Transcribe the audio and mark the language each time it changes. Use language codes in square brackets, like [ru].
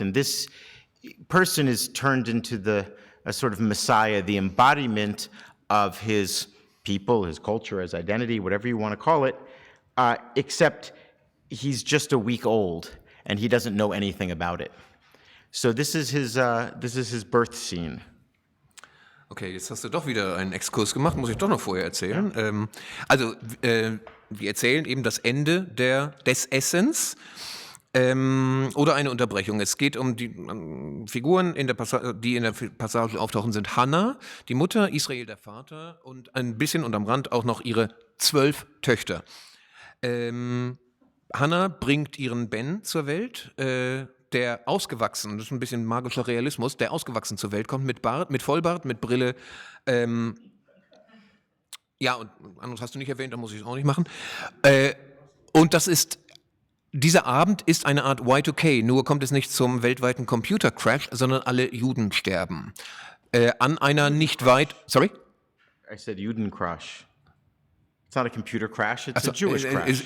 [en] And this person is turned into a sort of messiah, the embodiment of his people, his culture, his identity, whatever you want to call it, except he's just a week old, and he doesn't know anything about it. So this is his birth scene. [de] Okay, jetzt hast du doch wieder einen Exkurs gemacht, muss ich doch noch vorher erzählen. Ja. Wir erzählen eben das Ende des Essens oder eine Unterbrechung. Es geht um die Figuren, die in der Passage auftauchen, sind Hannah, die Mutter, Israel, der Vater und ein bisschen unterm Rand auch noch ihre 12 Töchter. Hannah bringt ihren Ben zur Welt, der ausgewachsen, das ist ein bisschen magischer Realismus, der ausgewachsen zur Welt kommt, mit Bart, mit Vollbart, mit Brille. Ja, und anderes hast du nicht erwähnt, da muss ich es auch nicht machen. Und dieser Abend ist eine Art Y2K, nur kommt es nicht zum weltweiten Computercrash, sondern alle Juden sterben. An einer nicht weit... [en] Sorry? I said Judencrash. It's not a computer crash, it's a Jewish crash.